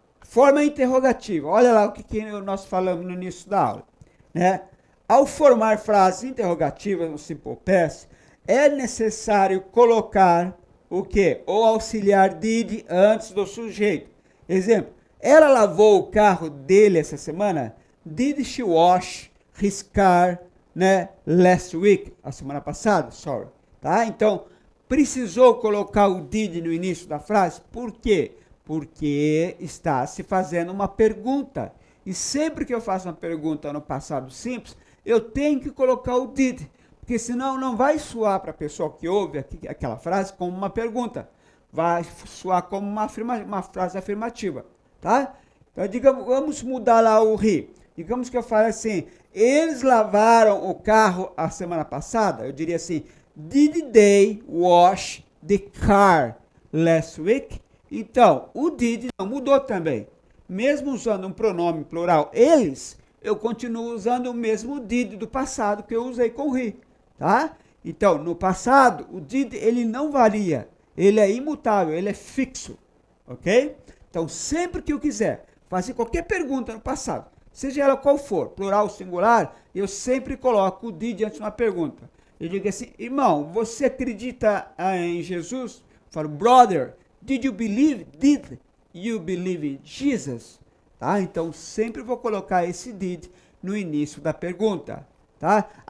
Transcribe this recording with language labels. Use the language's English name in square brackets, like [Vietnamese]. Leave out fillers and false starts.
[Portuguese] Forma interrogativa. Olha lá o que nós falamos no início da aula. Né? Ao formar frases interrogativas no Simple Past, é necessário colocar o quê? O auxiliar did antes do sujeito. Exemplo. Ela lavou o carro dele essa semana? [English] Did she wash his car, né, last week? [Portuguese] A semana passada? Sorry. Tá? Então, precisou colocar o did no início da frase? Por quê? Porque está se fazendo uma pergunta. E sempre que eu faço uma pergunta no passado simples, eu tenho que colocar o did. Porque senão não vai soar para a pessoa que ouve aquela frase como uma pergunta. Vai soar como uma frase afirmativa. Tá? Então, digamos, vamos mudar lá o he. Digamos que eu fale assim, eles lavaram o carro a semana passada? [English] Eu diria assim, did they wash the car last week? [Portuguese] Então, o did não mudou também. Mesmo usando um pronome plural, eles, eu continuo usando o mesmo did do passado que eu usei com he. Tá? Então, no passado, o did ele não varia. Ele é imutável, ele é fixo. Ok? Então, sempre que eu quiser fazer qualquer pergunta no passado, seja ela qual for, plural ou singular, eu sempre coloco o did antes de uma pergunta. Eu digo assim, irmão, você acredita em Jesus? [English] Eu falo, brother, did you believe in Jesus? [Portuguese] Tá? Então, sempre vou colocar esse did no início da pergunta. Tá?